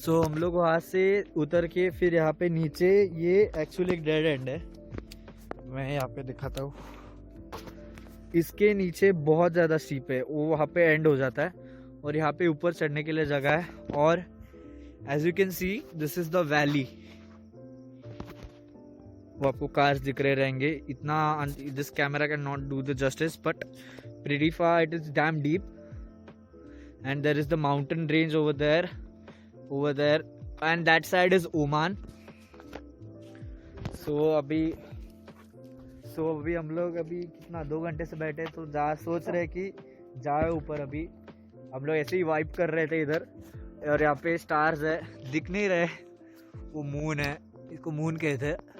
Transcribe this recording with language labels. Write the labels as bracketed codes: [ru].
[hi] सो हम लोग वहाँ से उतर के फिर यहाँ पे नीचे, ये एक्चुअली एक डेड एंड है, मैं यहाँ पे दिखाता हूँ। इसके नीचे बहुत ज़्यादा स्टीप है, वो वहाँ पे एंड हो जाता है, और यहाँ पे ऊपर चढ़ने के लिए जगह है। [en] और as you can see this is the valley. [hi] वो आपको कार्स दिख रहे रहेंगे, इतना [en] This camera can not do the justice, but pretty far, it is damn deep, and there is the mountain range over there, and that side is Oman. [hi] So अभी हम लोग कितना 2 घंटे से बैठे, तो सोच रहे कि जाए ऊपर। अभी हम लोग ऐसे ही वाइप कर रहे थे इधर, और यहाँ पे स्टार्स है, दिख नहीं रहे, वो मून है, इसको मून कहते हैं।